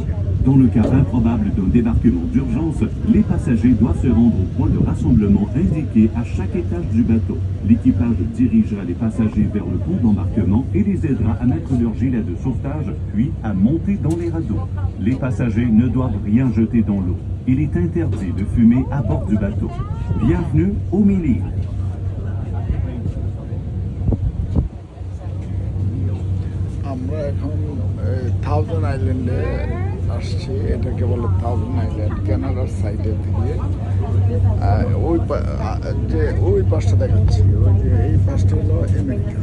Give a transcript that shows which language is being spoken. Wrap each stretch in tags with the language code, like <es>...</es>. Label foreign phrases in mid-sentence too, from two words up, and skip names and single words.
<fr>Dans le cas improbable d'un débarquement d'urgence, les passagers doivent se rendre au point de rassemblement indiqué à chaque étage du bateau. L'équipage dirigera les passagers vers le pont d'embarquement et les aidera à mettre leurs gilets de sauvetage, puis à monter dans les radeaux. Les passagers ne doivent rien jeter dans l'eau. Il est interdit de fumer à bord du bateau. Bienvenue au Mili.</fr> <bn>আমরা এখন থাউজেন্ড আইল্যান্ডে আসছি। এটাকে বলে থাউজেন্ড আইল্যান্ড, কানাডার সাইডের দিকে। ওই পাশটা দেখাচ্ছি, ওই যে এই পাশটা হলো আমেরিকা।</bn>